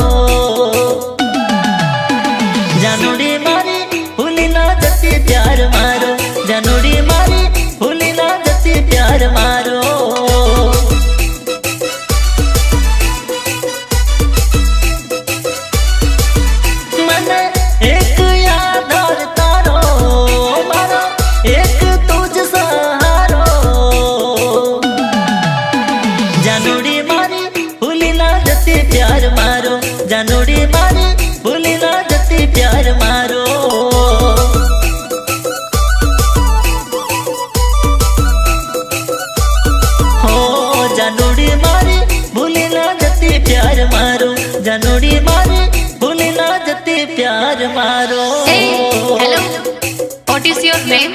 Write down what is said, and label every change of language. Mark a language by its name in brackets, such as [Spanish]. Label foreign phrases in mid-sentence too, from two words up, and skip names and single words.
[Gujarati] જાનોડી મારી ભૂલી ના જતી પ્યાર મારો, જાનોડી મારી ભૂલી ના જતી પ્યાર મારો। મને એક યાદ ઔર તારો મારો, એક તુજ સહારો। જાનોડી મારી ભૂલી ના જતી પ્યાર મારો, જાનોડી મારી ભૂલી ના જતી પ્યાર મારો। જાનોડી મારી ભૂલી ના જતી પ્યાર મારો, જાનોડી મારી ભૂલી ના જતી પ્યાર મારો। [English] Hey, hello. What is your name?